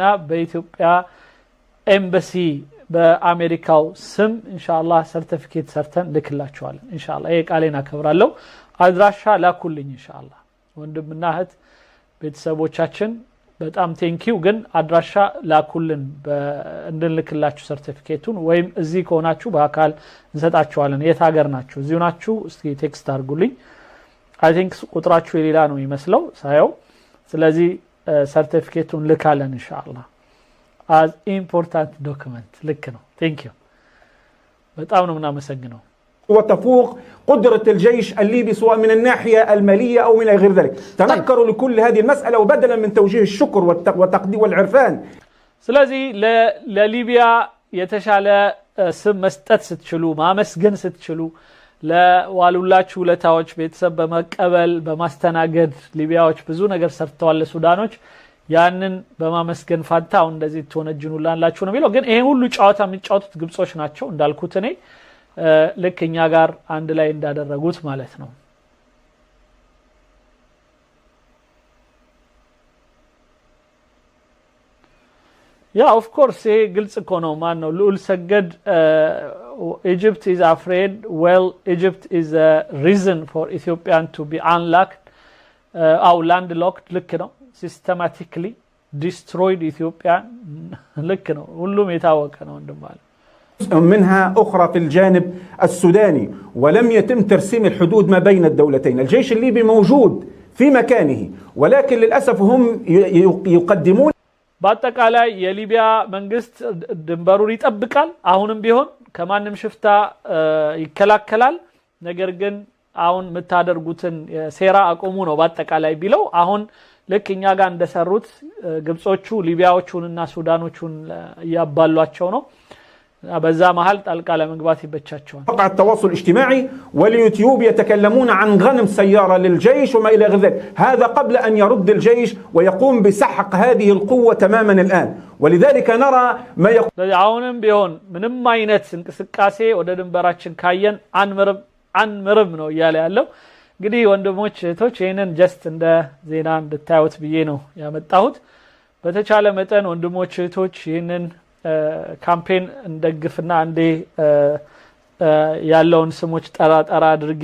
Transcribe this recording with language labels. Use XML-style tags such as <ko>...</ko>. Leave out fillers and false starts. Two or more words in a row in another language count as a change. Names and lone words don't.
<am>በኢትዮጵያ ኤምባሲ በአሜሪካው ስም ኢንሻአላህ ሰርቲፊኬት ሰርተን ልክላችኋለን። ኢንሻአላህ ይሄ ቃሌን አከብራለሁ። አድራሻ ላኩልኝ ኢንሻአላህ ወንድምና እህት ቤተሰቦቻችን በጣም ቴንኪው። ግን አድራሻ ላኩልን እንድንልክላችሁ ሰርቲፊኬቱን፣ ወይም እዚህ ከሆናችሁ በአካል እንሰጣችኋለን። የት ሀገር ናችሁ? እዚሁ ናችሁ? እስኪ ቴክስት አድርጉልኝ።</am> <en>I think</en> <am>ቁጥራችሁ የሌላ ነው የሚመስለው ሳየው። ስለዚህ ሰርቲፊኬቱን ልካለን ኢንሻአላህ</am> <en>as important document።</en> <am>ልክ ነው። ቴንኪው በጣም ነው የምናመሰግነው።</am> <ar>وتفوق قدرة الجيش الليبي سواء من الناحية المالية أو من غير ذلك. تنكروا لكل هذه المسألة، وبدلا من توجيه الشكر والتقدير والعرفان.</ar> <am>ስለዚህ ለሊቢያ የተሻለ ስም መስጠት ስትችሉ ማመስገን ስትችሉ ለዋሉላችሁ ውለታዎች ቤተሰብ በመቀበል በማስተናገድ ሊቢያዎች ብዙ ነገር ሰርተዋል ለሱዳኖች። ያንን በማመስገን ፋንታ አሁን እንደዚህ ተወነጅኑላችሁ ነው የሚለው። ግን ይሄ ሁሉ ጨዋታ የሚጫወቱት ግብጾች ናቸው እንዳልኩት እኔ ልክ እኛ ጋር አንድ ላይ እንዳደረጉት ማለት ነው። ያ</am> <en>of course</en> <am>ይሄ ግልጽ እኮ ነው። ማን ነው ልዑል ሰገድ</am> <en>Egypt is afraid. Well, Egypt is a reason for Ethiopian to be unlocked or landlocked.</en> <am>ልክ ነው።</am> <en>systematically destroyed Ethiopia</en> <am>ልክ ነው። ሁሉም የታወቀ ነው እንደማለት</am> <ar>منها أخرى في الجانب السوداني، ولم يتم ترسيم الحدود ما بين الدولتين. الجيش الليبي موجود في مكانه، ولكن للأسف هم يقدمون</ar> <am>በአጠቃላይ የሊቢያ መንግስት ድንበሩን ይጠብቃል። አሁንም ቢሆን ከማንም ሽፍታ ይከላከላል። ነገር ግን አሁን የምታደርጉትን ሴራ አቆሙ ነው በአጠቃላይ ቢለው አሁን ልክ እኛ ጋር እንደሰሩት ግብጾቹ ሊቢያዎቹንና ሱዳኖቹን ያባሏቸው ነው። በዛ መሃል ጣልቃ ለመግባት ይበቻቸዋል።</am> <ar>مواقع التواصل الاجتماعي واليوتيوب يتكلمون عن غنم سيارة للجيش وما إلى ذلك، هذا قبل أن يرد الجيش ويقوم بسحق هذه القوة تماما الآن. ولذلك نرى ما يقول</ar> <am>አሁንም ቢሆን ምንም አይነት እንቅስቃሴ ወደ ድንበራችን ካየን አንምርም ነው እያለ ያለው። እንግዲህ ወንድሞች እህቶች ይሄንን ጀስት እንደ ዜና እንድታዩት ብዬ ነው ያመጣሁት። በተቻለ መጠን ወንድሞች እህቶች ይሄንን ካምፔን እንደግፍና እንደ ያለውን ስሞች ጠራ አድርጌ</am>